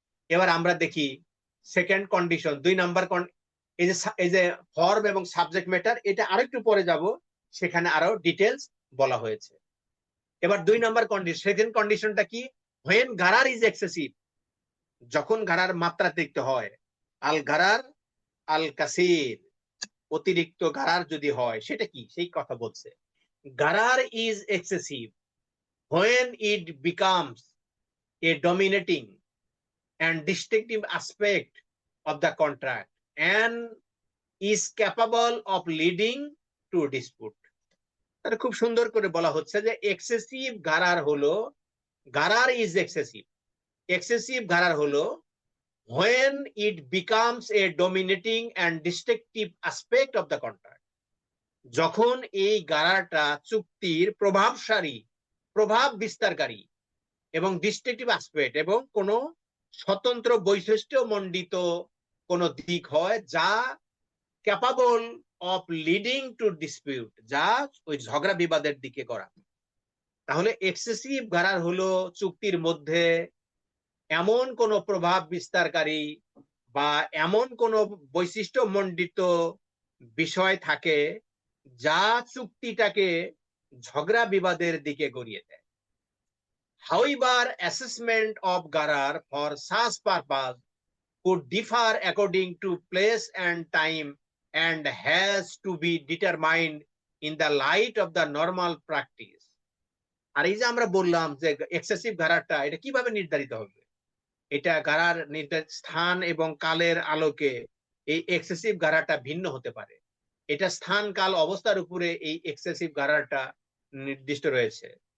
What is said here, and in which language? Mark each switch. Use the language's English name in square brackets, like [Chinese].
[Bangla] এবার আমরা দেখি সেকেন্ড কন্ডিশন, 2 নাম্বার। এই যে ফর্ম এবং সাবজেক্ট ম্যাটার, এটা আরেকটু পরে যাব, সেখানে আরো ডিটেলস বলা হয়েছে। এবার 2 নাম্বার কন্ডিশন, সেকেন্ড কন্ডিশনটা কি? [English] when গারার is excessive, [Bangla] যখন গারার মাত্রাতিরিক্ত হয়। [Arabic] আল গারার আল কাসির, [Bangla] অতিরিক্ত গারার যদি হয়, সেটা কি সেই কথা বলছে। [English] গারার is excessive when it becomes a dominating and distinctive aspect of the contract and is capable of leading to dispute. [Bangla] তাহলে খুব সুন্দর করে বলা হচ্ছে যে এক্সেসিভ গারার হলো, [English] গারার is excessive, excessive গারার হলো when it becomes a dominating and distinctive aspect of the contract, [Bangla] যখন এই গারারটা চুক্তির প্রভাবশালী, প্রভাব বিস্তারকারী এবং ডিস্টিংটিভ অ্যাসপেক্ট এবং কোনো স্বতন্ত্র বৈশিষ্ট্য মণ্ডিত কোন দিক হয়, যা [English] capable of leading to dispute, [Bangla] যা ওই ঝগড়া বিবাদের দিকে করা। তাহলে এক্সেসিভ গারার হলো চুক্তির মধ্যে এমন কোন প্রভাব বিস্তারকারী বা এমন কোন বৈশিষ্ট্য মণ্ডিত বিষয় থাকে যা চুক্তিটাকে ঝগড়া বিবাদের দিকে গড়িয়ে দেয়। [English] However, assessment of garar for such purpose could differ according to place and time and has to be determined in the light of the normal practice. [Bangla] আর এই যে আমরা বললাম যে এক্সেসিভ গারারটা, এটা কিভাবে নির্ধারিত হবে? এটা গারার স্থান এবং কালের আলোকে এই এক্সেসিভ গারারটা ভিন্ন হতে পারে। এটা স্থান কাল অবস্থার উপরে এই এক্সেসিভ গারারটা নির্দিষ্ট রয়েছে।